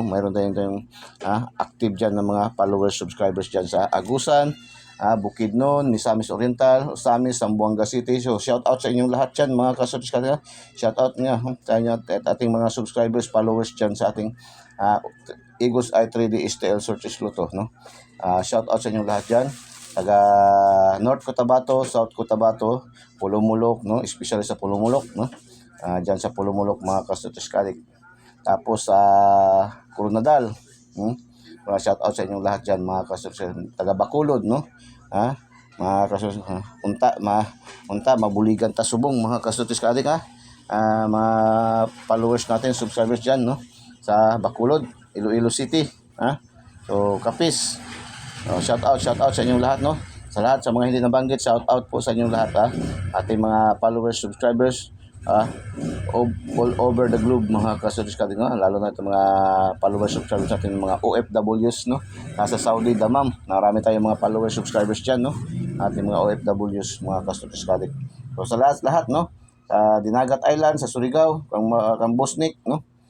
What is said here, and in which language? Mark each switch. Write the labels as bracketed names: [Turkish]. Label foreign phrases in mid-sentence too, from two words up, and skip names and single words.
[Filipino] Mayroon tayong active diyan na mga followers, subscribers diyan sa Agusan, Bukidnon, Misamis Oriental, Usamis, Zamboanga City. [English] So shout out [Filipino] sa inyong lahat dyan mga kasortes kadik. Shout out nga sa inyo at ating mga subscribers, followers dyan sa ating Eagles Eye 3D STL Sortes Luto, no? [English] Shout out [Filipino] sa inyong lahat dyan, taga North Cotabato, South Cotabato, Pulumulok, no? Especially sa Pulumulok, no? Dyan sa Pulumulok mga kasortes kadik. Tapos Coronadal, [English] shout out [Filipino] sa inyong lahat dyan mga kasortes, taga Bacolod, no? Mga kasortes, [Hiligaynon] unta mabuligan ta subong [Filipino] mga kasortes kaadik, mga followers natin, subscribers dyan, no? Sa Bacolod, Iloilo City, so Kapis. [English] Shout out [Filipino] sa inyong lahat, no? Sa lahat sa mga hindi nabanggit, [English] shout out [Filipino] po sa inyong lahat, ating mga followers, subscribers [English] all over the globe [Filipino] mga kasortes kadik, no? Lalo na itong mga followers, subscribers natin, mga OFWs, no? Nasa Saudi, Damam, marami tayong mga followers, subscribers dyan, no? Ating mga OFWs mga kasortes kadik. So sa lahat, no? Sa Dinagat Island, sa Surigao, kang Bosnik, no?